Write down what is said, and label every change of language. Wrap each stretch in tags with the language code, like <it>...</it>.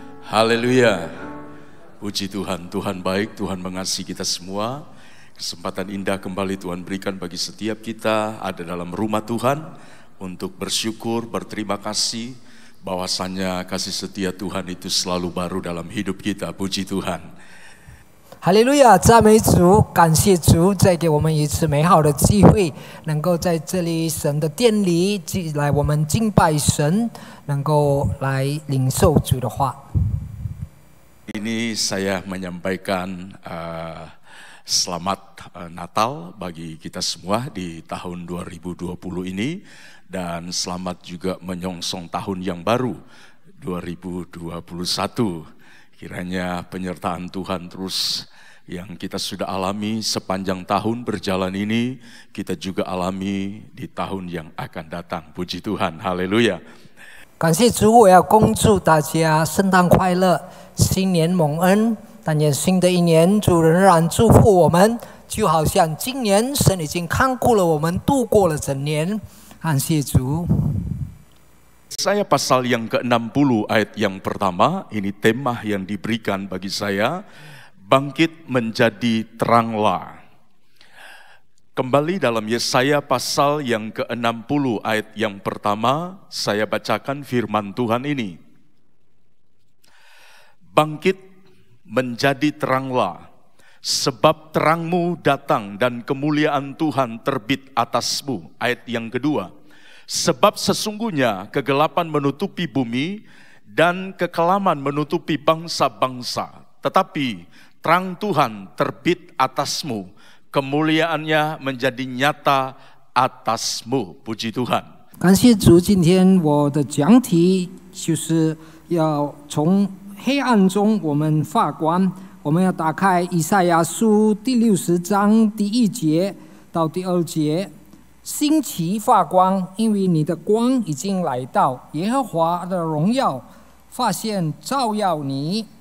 <id>Haleluya, puji Tuhan, Tuhan baik, Tuhan mengasihi kita semua. Kesempatan indah kembali Tuhan berikan bagi setiap kita ada dalam rumah Tuhan untuk bersyukur, berterima kasih bahwasannya kasih setia Tuhan itu selalu baru dalam hidup kita. Puji Tuhan.</id> <zh>哈利路亚，赞美主，感谢主，再给我们一次美好的机会，能够在这里神的殿里来我们敬拜神，能够来领受主的话。</zh> <id>Ini saya menyampaikan selamat Natal bagi kita semua di tahun 2020 ini, dan selamat juga menyongsong tahun yang baru 2021. Kiranya penyertaan Tuhan terus yang kita sudah alami sepanjang tahun berjalan ini, kita juga alami di tahun yang akan datang. Puji Tuhan, haleluya.</id> <zh>感谢主，我要恭祝大家圣诞快乐，新年蒙恩。但愿新的一年，主仍然祝福我们，就好像今年神已经看顾了我们，度过了整年。感谢主。</zh> <id>Saya pasal yang ke-60 ayat yang pertama, ini tema yang diberikan bagi saya, bangkit menjadi teranglah. Kembali dalam Yesaya pasal yang ke-60 ayat yang pertama, saya bacakan firman Tuhan ini. Bangkit menjadi teranglah, sebab terangmu datang dan kemuliaan Tuhan terbit atasmu. Ayat yang kedua. Sebab sesungguhnya kegelapan menutupi bumi dan kekelaman menutupi bangsa-bangsa. Tetapi terang Tuhan terbit atasmu, kemuliaannya menjadi nyata atasmu. Puji Tuhan.</id> <zh>感谢主，今天我的讲题就是要从黑暗中我们发光。我们要打开以赛亚书第60章第1节到第2节。兴起发光，因为你的光已经来到，耶和华的荣耀发现照耀你。</zh>